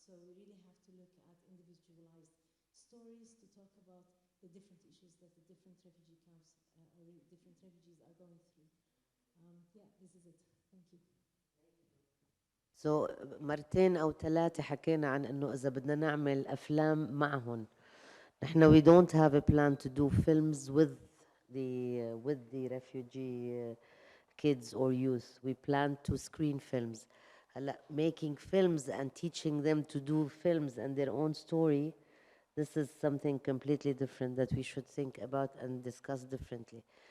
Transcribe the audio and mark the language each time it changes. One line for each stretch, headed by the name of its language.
English: So we really have to look at individualized stories to talk about the different issues that the different refugee camps or different refugees are going through. Yeah, this is it. Thank you.
Arabic: So مرتين أو ثلاثة حكينا عن إنه إذا بدنا نعمل أفلام معهم.
English: نحن we don't have a plan to do films with the refugee kids or youth. We plan to screen films. هلا making films and teaching them to do films and their own story, this is something completely different that we should think about and discuss differently.